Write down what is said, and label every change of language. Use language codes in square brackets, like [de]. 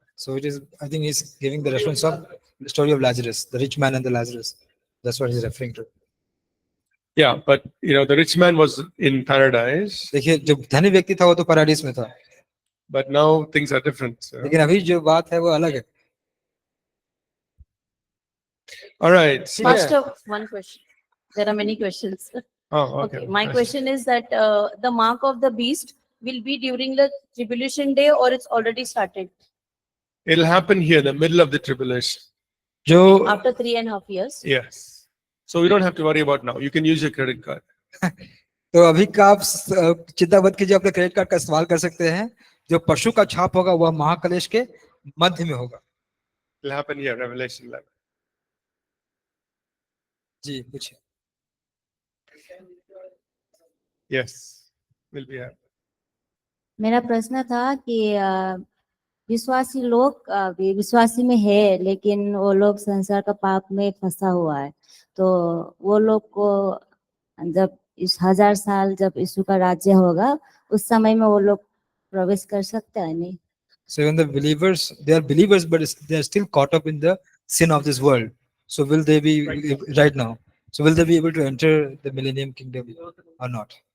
[en] So it is, I think he's giving the reference of the story of Lazarus, the rich man and the Lazarus. That's what he's referring to. Yeah, but the rich man was in paradise, [hi] देखिए जो धनी व्यक्ति था वो तो पैराडीस में था, [en] but now things are different. So. [hi] लेकिन अभी जो बात है वो अलग है. [en] All right. So, Master, one question. There are many questions. oh, Okay, my question is that the mark of the beast will be during the tribulation day or it's already started It'll happen here in the middle of the tribulation. [hi] जो [en] after 3.5 years? Yes. So we don't have to worry about now. You can use your credit card. [hi] तो अभी का आप चिंता मत कीजिए, अपने credit card का इस्तेमाल कर सकते हैं. जो पशु का छाप होगा वह महाकलेश के मध्य में होगा. [en] It'll happen here, Revelation 11. [hi] जी पूछिए. [en] Yes. Will be happening. [hi] मेरा प्रश्न था कि विश्वासी लोग विश्वासी में है लेकिन वो लोग संसार का पाप में फंसा हुआ है, तो वो लोग को जब इस 1000 साल जब यीशु का राज्य होगा उस समय में वो लोग प्रवेश कर सकते हैं नहीं? [en] So when the believers, they are believers but they are still caught up in the sin of this world. So will they be right now? So will they be able to enter the millennium kingdom or not?